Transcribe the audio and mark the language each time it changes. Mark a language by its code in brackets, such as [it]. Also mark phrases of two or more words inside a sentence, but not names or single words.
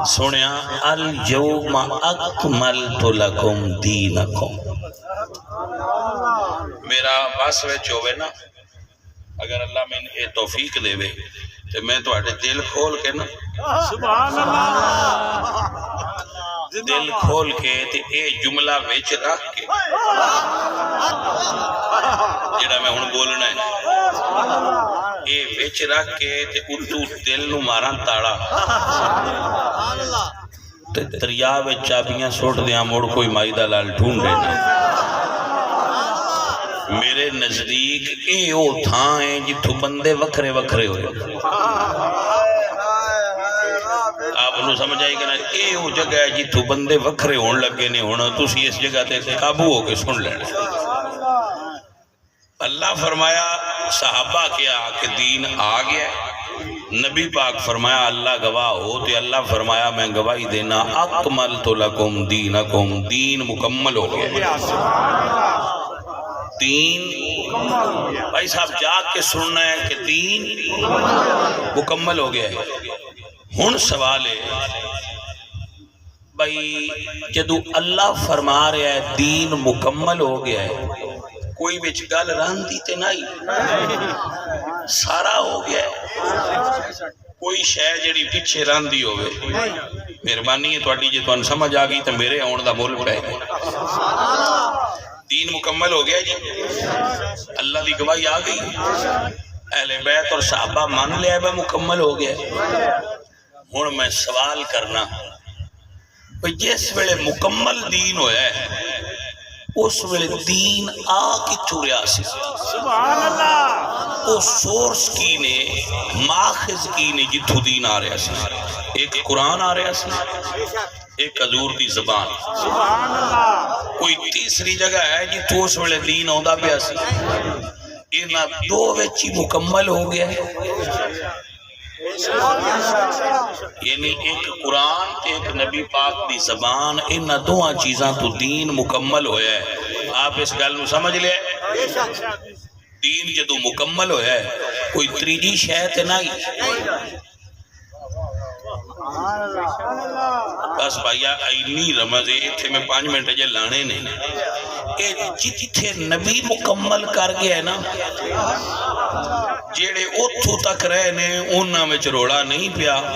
[pa] سنیا [ar] الیوم اکملت لکم دینکم، [pa] میرا بس وچ ہوئے نا، اگر اللہ میں یہ توفیق دے وے تو میں تو اٹھے دل کھول کے نا، [ar] سبحان اللہ۔ [pa] دل کھول کے تے اے جملہ ویچ رکھ کے جڑا میں ہن بولنا ہے، اے ویچ رکھ کے تے اتو دل نو مارا تاڑا تے دریا وچ چابیاں سوٹ دیاں، موڑ کوئی مائی دا لال ڈھونڈے نا۔ میرے نزدیک اے او تھاں ہیں جتھو بندے وکھرے وکھرے ہوئے، آپ انہوں سمجھ آئی کہ نا اے او جگہ ہے جتھو بندے وکھرے ہون لگے نہیں ہونا، تو اسی اس جگہ تے قابو ہو کے سن لینے۔ اللہ فرمایا صحابہ کیا کہ دین آ گیا ہے، نبی پاک فرمایا اللہ گواہ ہو، تو اللہ فرمایا میں گواہی دینا [ar] اکملت لکم دینکم، [pa] دین مکمل ہو گیا۔ دین بھائی صاحب جاگ کے سننا ہے کہ دین مکمل ہو گیا ہے۔ ہن سوال ہے بھائی جدو اللہ فرما رہا ہے دین مکمل ہو گیا ہے، کوئی بچ گل راندی تے نہیں، سارا ہو گیا ہے، کوئی شے جڑی پیچھے راندی ہوئے، مہربانی ہے تواڈی جے تانوں سمجھ آ گئی تے میرے آن دا مول پے۔ دین مکمل ہو گیا جی، اللہ دی گواہی آ گئی، اہل بیت اور صحابہ مان لیا ہے مکمل ہو گیا۔ ہن میں سوال کرنا جس ویلے مکمل دین ہویا ہے اس ویلے دین آ کتھوں رہا سی؟ [ar] سبحان اللہ۔ [pa] وہ سورس کی نے، ماخذ کی نے جتھوں دین آ رہا سی؟ ایک قرآن آ رہا سی، ایک حضور دی زبان، [ar] سبحان اللہ۔ [pa] کوئی تیسری جگہ ہے جتھوں اس ویلے دین آندا پیا سی؟ انہاں دو وچ ہی مکمل ہو گیا ہے، یعنی ایک قرآن تے ایک نبی پاک دی زبان، انہاں دوہاں چیزاں تو دین مکمل ہویا ہے۔ آپ اس گل نو سمجھ لے، دین جدو مکمل ہویا ہے کوئی تریجی شے تے نہیں۔ بس بھائیا اینی رمض ایتھے میں 5 منٹ جے لانے نے، اے جتھے نبی مکمل کر گیا ہے نا، جیڑے اتھو تک رہے نے انہاں میں چروڑا نہیں پیا۔